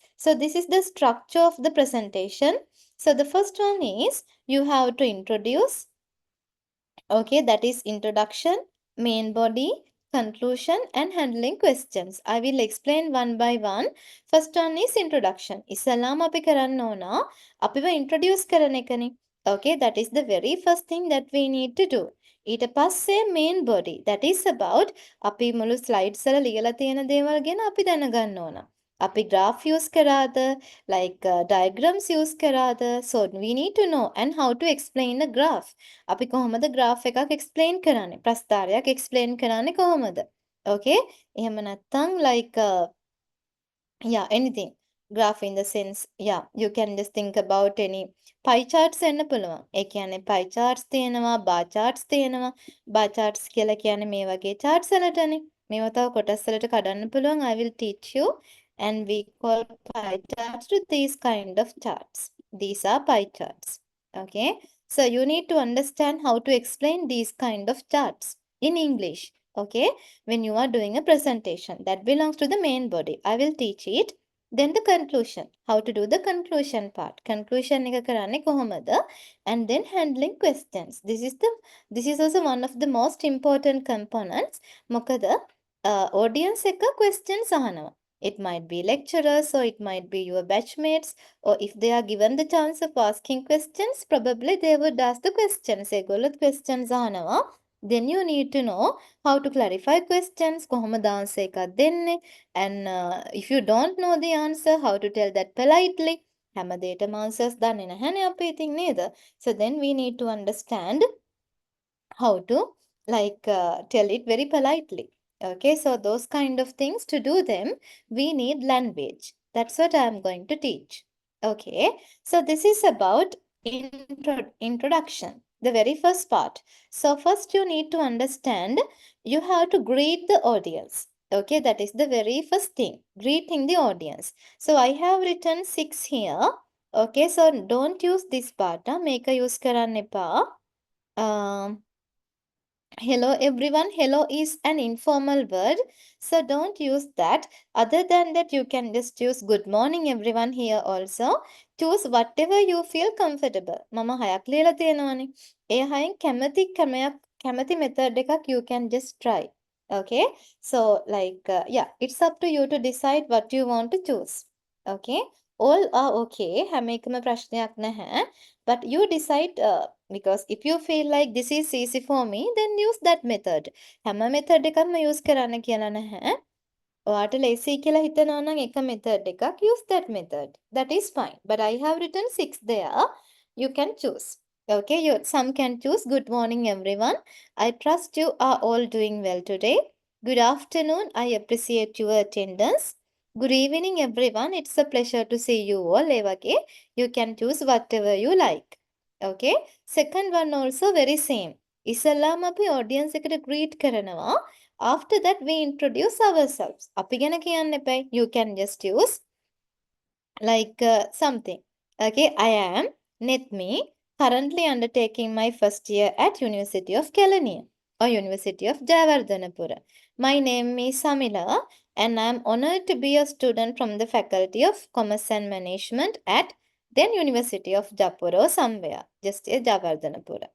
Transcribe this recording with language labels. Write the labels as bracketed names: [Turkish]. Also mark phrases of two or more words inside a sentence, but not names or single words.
[English] So this is the structure of the presentation. So the first one is you have to introduce. Okay, that is introduction, main body, conclusion, and handling questions. I will explain one by one. First one is introduction. [Sinhala] ඉස්සලාම අපි කරන්න ඕන අපිව introduce කරන එකනේ. [English] Okay, that is the very first thing that we need to do. [Sinhala] ඊට පස්සේ [English] main body. That is about [Sinhala] අපි මුළු slides වල ලියලා තියෙන දේවල් ගැන අපි දැනගන්න ඕන. අපි graph use කරාද, [English] like diagrams [Sinhala] use කරාද. [English] So we need to know and how to explain a graph. [Sinhala] අපි කොහොමද graph එකක් explain කරන්නේ? ප්‍රස්තාරයක් explain කරන්නේ කොහොමද? Okay? එහෙම නැත්නම් [English] like yeah, anything. Graph in the sense, yeah, you can just think about any pie charts [Sinhala] එන්න පුළුවන්. ඒ කියන්නේ [English] pie charts [Sinhala] තියෙනවා, [English] bar charts [Sinhala] තියෙනවා. [English] Bar charts [Sinhala] කියලා කියන්නේ මේ වගේ charts වලටනේ. මේවා තව කොටස් වලට කඩන්න පුළුවන්. [English] I will teach you, and we call pie charts to these kind of charts. These are pie charts. Okay? So you need to understand how to explain these kind of charts in English. Okay, when you are doing a presentation, that belongs to the main body. I will teach it. Then the conclusion, how to do the conclusion part. [Sinhala] Conclusion එක කරන්නේ කොහොමද? [English] And then handling questions. This is also one of the most important components. [Sinhala] මොකද audience එක questions අහනවා. [English] It might be lecturers or it might be your batchmates, or if they are given the chance of asking questions, probably they would ask the questions. [Sinhala] ඒගොල්ලොත් questions අහනවා. [English] Then you need to know how to clarify questions, [Sinhala] කොහොමද answer එකක් දෙන්නේ, [English] and if you don't know the answer, how to tell that politely. [Sinhala] හැම දෙයකටම answers දන්නේ නැහැනේ අපි ඉතින් නේද? [English] So then we need to understand how to tell it very politely. Okay, so those kind of things, to do them, we need language. That's what I'm going to teach. Okay, so this is about introduction, the very first part. So first you need to understand, you have to greet the audience. Okay, that is the very first thing, greeting the audience. So I have written 6 here. Okay, so don't use this part. Make a use [Sinhala] කරන්න එපා. [English] Hello everyone. Hello is an informal word, so don't use that. Other than that, you can just use good morning everyone here also. Choose whatever you feel comfortable. [Sinhala] මම හයක් ලියලා තියෙනවානේ. ඒ හයෙන් කැමති method එකක් [English] you can just try. Okay? So yeah, it's up to you to decide what you want to choose. Okay? All are okay. [Sinhala] හැම එකම ප්‍රශ්නයක් නැහැ. [English] But you decide because if you feel like this is easy for me, then use that method. [Sinhala] හැම method එකක්ම use කරන්න කියලා නැහැ. ඔයාට lazy කියලා හිතනවා නම් එක method එකක්, [English] use that method. That is fine. But I have written 6 there. You can choose. Okay, some can choose good morning everyone. I trust you are all doing well today. Good afternoon. I appreciate your attendance. Good evening everyone. It's a pleasure to see you all. [Sinhala] ඒ වගේ [English] you can choose whatever you like. Okay, second one also very same. [Sinhala] ඉස්සල්ලාම අපි audience එකට greet කරනවා. [English] After that we introduce ourselves. [Sinhala] අපි ගැන කියන්න එපයි. [English] You can just use something. Okay, I am Nithmi, currently undertaking my first year at University of Kelaniya or University of Jayawardhanapura. My name is Samila and I am honored to be a student from the Faculty of Commerce and Management at then University of Japura or somewhere, just here Jayawardhanapura.